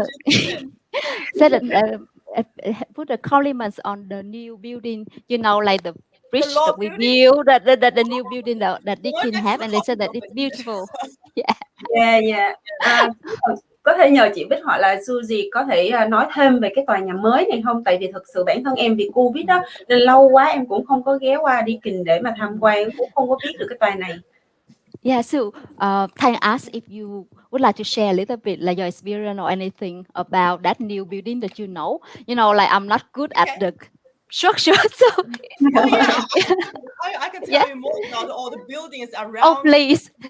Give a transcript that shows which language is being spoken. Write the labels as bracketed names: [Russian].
[English] Said that put the compliments on the new building, you know, like the bridge that we built, the new building that DEAKIN have, and they said that it's beautiful. Yeah. [Vietnamese] Có thể nhờ chị Bích hoặc là Suzie có thể nói thêm về cái tòa nhà mới này không? Tại vì thực sự bản thân em vì Covid đó nên lâu quá em cũng không có ghé qua DEAKIN để mà tham quan, cũng không có biết được cái tòa này. [English] Yeah, so Thanh asked if you would like to share a little bit like your experience or anything about that new building that you know. You know, like I'm not good at the structure, so I can tell you more about all the buildings around. Oh, please.